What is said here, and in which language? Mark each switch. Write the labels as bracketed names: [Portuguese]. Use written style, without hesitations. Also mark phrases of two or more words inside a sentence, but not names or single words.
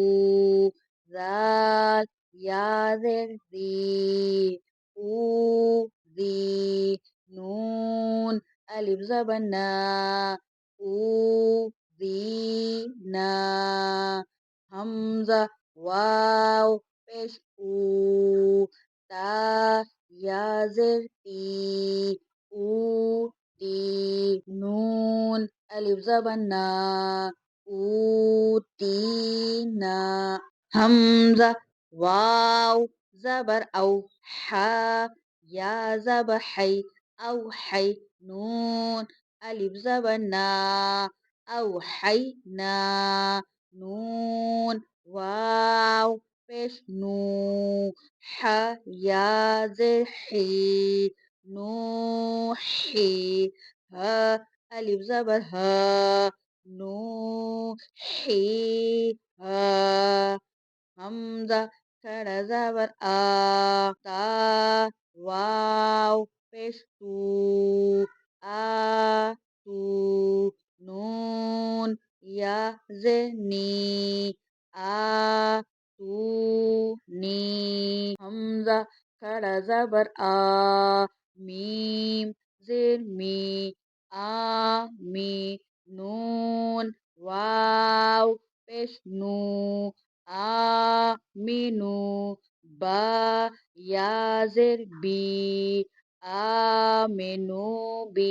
[Urdu] ذال یا زیر ذی، او ذی، نون الف زبر نا، او ذی نا، ہمزہ واو پیش او, تا یا زیر تی، او تی, الف زبر نا، اوتینا. حمزہ، واو زبر او، حا یا زبر حی، او حی. نون، الف زبر نا، او حی نا. نون، واو پیش نو، ح یا زر حی، نوحی. ها، الف زبر ها، نوحی ها. حمزہ، کھڑا زبر آ، تا واو پیش تو، آ تو. نون یا زنی، آ تو نی. حمزہ، کھڑا زبر آ، میم زیر می، آ می. نون واو پیش نو، آمینو. با یا زیر بی، آمینو بی.